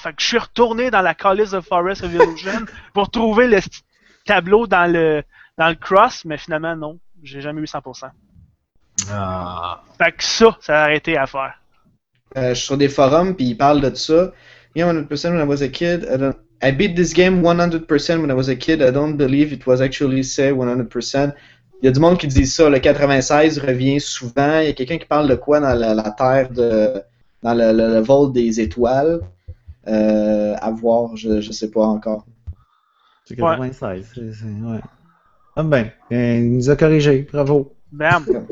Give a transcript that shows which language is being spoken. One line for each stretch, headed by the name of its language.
French: Fait que je suis retourné dans la Callisto Forest of Illusion pour trouver le tableau dans le... dans le cross, mais finalement, non. J'ai jamais eu 100%. Ah. Fait que ça a arrêté à faire. Je suis sur des forums, puis ils parlent de ça.
English: Yeah, 100% when I was a kid. I beat this game 100% when I was a kid. I don't believe it was actually say 100%.
French: Il y a du monde qui dit ça. Le 96 revient souvent. Il y a quelqu'un qui parle de quoi dans la terre de... dans le vol des étoiles. À voir, je sais pas encore. C'est 96, ouais. Ah ben, il nous a corrigé, bravo. Bam.